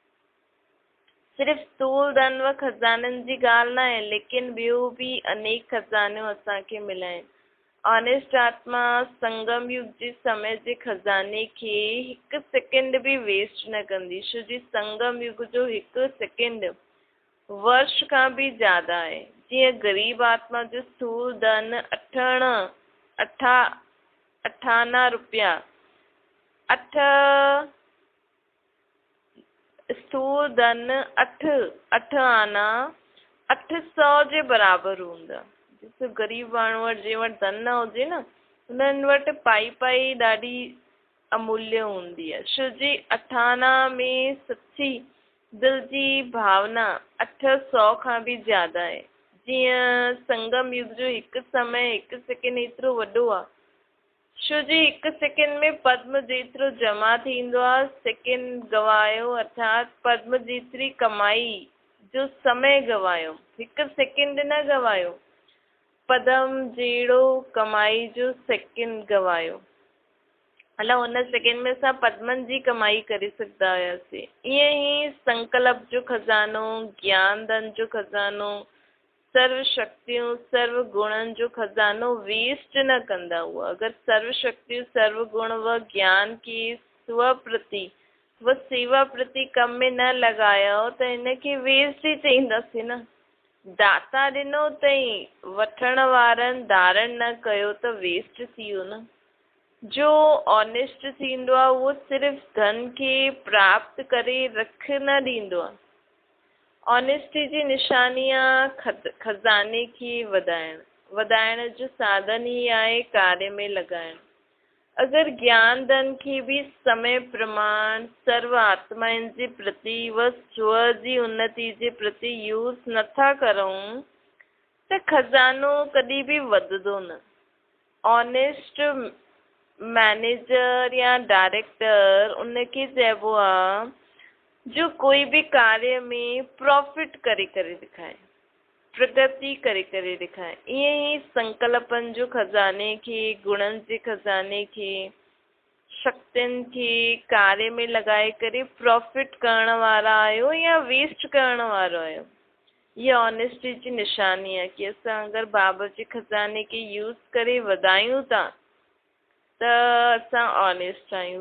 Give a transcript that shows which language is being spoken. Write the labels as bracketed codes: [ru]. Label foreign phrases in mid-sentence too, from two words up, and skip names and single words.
[sd] सिर्फ़ स्थूल धन व खज़ाननि जी ॻाल्हि न आहे, लेकिन ॿियो भी अनेक खज़ानियूं असांखे मिलिया आहिनि। ऑनेस्ट आत्मा संगम युग जे समय जे खजाने खे हिकु सेकेंड भी वेस्ट न कंदी, छो जी संगम युग जो हिकु सेकेंड वर्ष खां भी ज्यादा आहे। जीअं गरीब आत्मा जो स्थूल धन अठाना रुपया स्थूल धन अठ आना 800 जे बराबरि हूंदा। ॾिसो गरीब माण्हू वटि जंहिं वटि धन न हुजे न, हुननि वटि पाई ॾाढी अमूल्य हूंदी आहे, छो जी 8 आना में सच्ची दिल जी भावना 800 खां भी ज्यादा आहे। जीअं संगम युग जो हिकु समय हिकु सेकेंड एतिरो वॾो आहे, छो जी हिकु सेकेंड में पद्म जेतिरो जमा थींदो आहे, सेकेंड गवायो अर्थात पद्म जेतिरी कमाई जो समय गवायो, हिकु सेकेंड न गवायो, पद्म जहिड़ो कमाई जो सेकेंड गवायो। अला हुन सेकेंड में असां पद्मनि जी कमाई करे सघंदा हुयासीं। ईअं ई संकल्प जो खज़ानो, ज्ञान धन जो खज़ानो, सर्व शक्तियों सर्व गुणन जो खजानो वेस्ट न कंदा हुआ। अगर सर्व शक्तियों सर्व गुण व ज्ञान की स्वप्रति व सेवा प्रति कम में न लगायो त इनखे वेस्ट ई चईंदासीं न। दाता ॾिनो तई वठण वारनि धारण न कयो त वेस्ट थी वियो न। जो ऑनेस्ट थींदो आहे उहो सिर्फ़ धन खे प्राप्त करे रख न ॾींदो आहे। ऑनेस्टी जी निशानी आहे खज़ाने खे वधाइण जो साधन ई आहे कार्य में लॻाइण। अगर ज्ञान धन खे भी समय प्रमाण सर्व आत्माउनि जे प्रति व स्व जी उन्नति जे प्रति यूज़ नथा करूं त खज़ानो कॾहिं भी वधंदो न। ऑनेस्ट मैनेजर या डायरेक्टर उनखे चइबो आहे जो कोई भी कार्य में प्रॉफिट करे दिखाए, प्रगति करे दिखाए। ईअं ई संकल्पनि जो खज़ाने खे, गुणनि जे खज़ाने खे, शक्तियुनि खे कार्य में लॻाए करे प्रॉफिट करण वारा आहियो या वेस्ट करण वारा आहियो। ये ऑनेस्टी जी निशानी आहे कि असां अगर बाबा जे खज़ाने खे यूज़ करे वधायूं था त असां ऑनेस्ट आहियूं।